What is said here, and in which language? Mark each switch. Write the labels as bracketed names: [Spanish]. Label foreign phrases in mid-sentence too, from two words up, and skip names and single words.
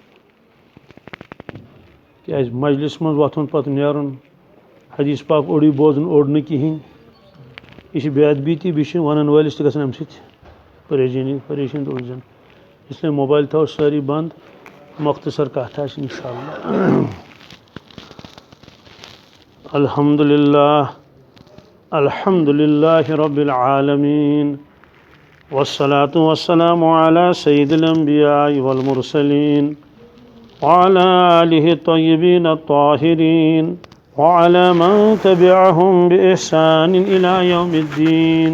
[Kashmiri] کیٛازِ مجلِس منٛز وۄتھُن پتہٕ نیرُن حدیٖث پاک اوٚڑُے بوزُن اوٚڑ نہٕ کِہیٖنۍ یہِ چھِ بے ادبی بیٚیہِ چھِ وَنن وٲلِس تہِ گژھان اَمہِ سۭتۍ پریشٲنی تہٕ اُلجھن. اسلیے موبایل تھاوو سٲری بنٛد. مختصر کتھ آسہِ [Arabic] انشاء اللہ. الحمد للہ رب العالمین والصلاة والسلام على سید الانبیاء والمرسلین وعلى آلہ الطیبین الطاہرین وعلى من تبعهم بإحسان إلى يوم الدین.